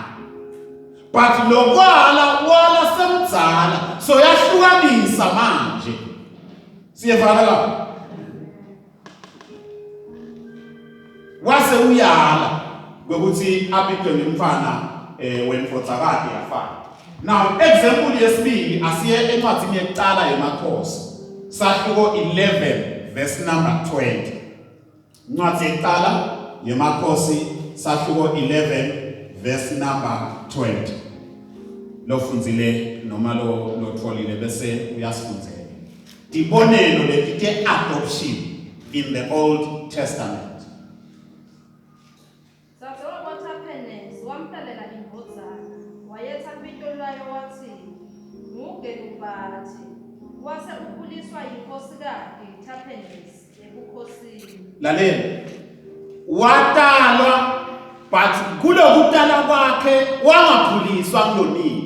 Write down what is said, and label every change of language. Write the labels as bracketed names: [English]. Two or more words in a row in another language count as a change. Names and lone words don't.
[Swati] But wala semdzala, so yahlukanisa manje. Siyevana la? Wase uyala kwekuthi abitwe ngemfana wendvodzakati yaFaro. [English] Now example [Swati] yesibili asiye encwadini yekuqala yemakhosi sahluko 11 [English] verse number [Swati] 20. Incwadi yekuqala yemakhosi sahluko 11 [English] verse number [Swati] 20. Lofundzile noma lotfolile bese uyasifundzela. Tibonelo leti [English] adoption in the Old Testament. [Swati] Lalela watalwa but kulokutala kwakhe wangakhuliswa kulonina.